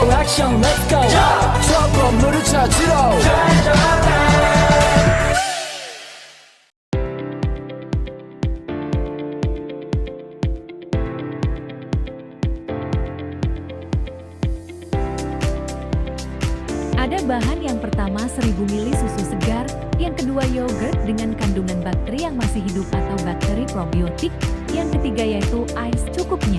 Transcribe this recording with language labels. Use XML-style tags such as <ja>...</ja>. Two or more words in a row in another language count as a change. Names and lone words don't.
<ko>액션</ko> <en>let's go</en> <ko>저 건물을 찾으러</ko> <id>Ada bahan yang pertama 1000 ml susu segar, yang kedua yogurt dengan kandungan bakteri yang masih hidup atau bakteri probiotik, yang ketiga yaitu air secukupnya.</id>